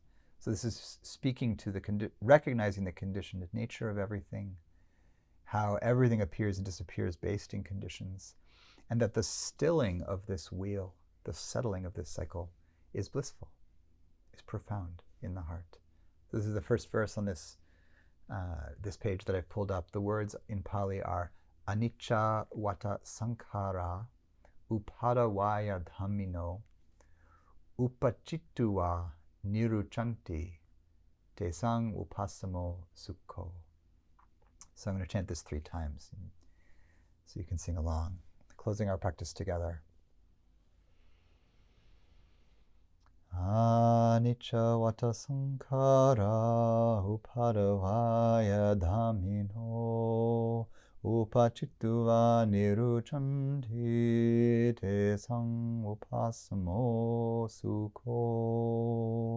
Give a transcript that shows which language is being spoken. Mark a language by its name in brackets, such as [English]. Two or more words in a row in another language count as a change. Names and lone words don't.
[English] So this is speaking to recognizing the conditioned nature of everything, how everything appears and disappears based in conditions, and that the stilling of this wheel, the settling of this cycle, is blissful, is profound in the heart. So this is the first verse on this page that I've pulled up. The words in Pali are [Pali] anicca vata sankhara upadavaya dhammino upachittuva niruchanti tesang upasamo sukho. [English] So I'm going to chant this 3 times so you can sing along, closing our practice together. [Pali] Anicca vata sankhara upadavaya dhammino upachittuva niruchanti tesang upasamo sukho.